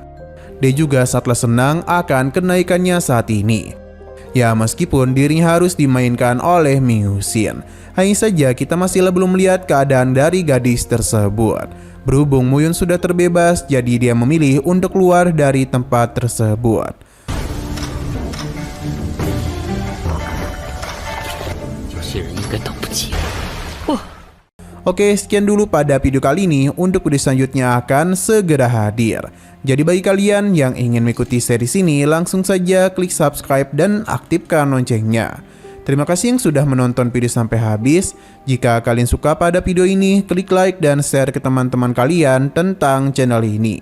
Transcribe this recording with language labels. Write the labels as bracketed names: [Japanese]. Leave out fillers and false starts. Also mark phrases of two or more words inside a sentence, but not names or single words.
[Indonesian] Dia juga sangatlah senang akan kenaikannya saat ini. Ya, meskipun dirinya harus dimainkan oleh Miyusin, hanya saja kita masih belum melihat keadaan dari gadis tersebut. Berhubung Muyun sudah terbebas, jadi dia memilih untuk keluar dari tempat tersebut. [Chinese] 有些人应该等不及。 [Indonesian] Oke, sekian dulu pada video kali ini. Untuk video selanjutnya akan segera hadir. Jadi bagi kalian yang ingin mengikuti series ini, langsung saja klik subscribe dan aktifkan loncengnya. Terima kasih yang sudah menonton video sampai habis. Jika kalian suka pada video ini, klik like dan share ke teman-teman kalian tentang channel ini.